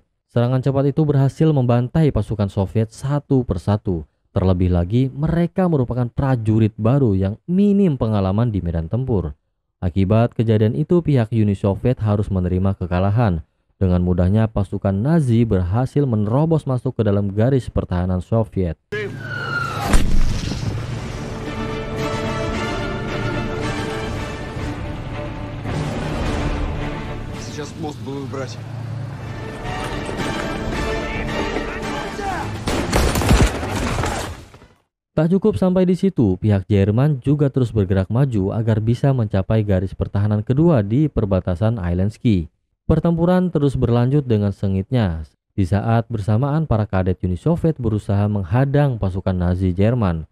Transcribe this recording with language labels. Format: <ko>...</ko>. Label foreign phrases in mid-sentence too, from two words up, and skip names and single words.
<id>Serangan cepat itu berhasil membantai pasukan Soviet satu persatu. Terlebih lagi, mereka merupakan prajurit baru yang minim pengalaman di medan tempur. Akibat kejadian itu, pihak Uni Soviet harus menerima kekalahan. Dengan mudahnya, pasukan Nazi berhasil menerobos masuk ke dalam garis pertahanan Soviet.</id> <ru>Сейчас мост будут брать.</ru> <id>Tak cukup sampai di situ, pihak Jerman juga terus bergerak maju agar bisa mencapai garis pertahanan kedua di perbatasan Islandsky. Pertempuran terus berlanjut dengan sengitnya. Di saat bersamaan para kadet Uni Soviet berusaha menghadang pasukan Nazi Jerman.</id>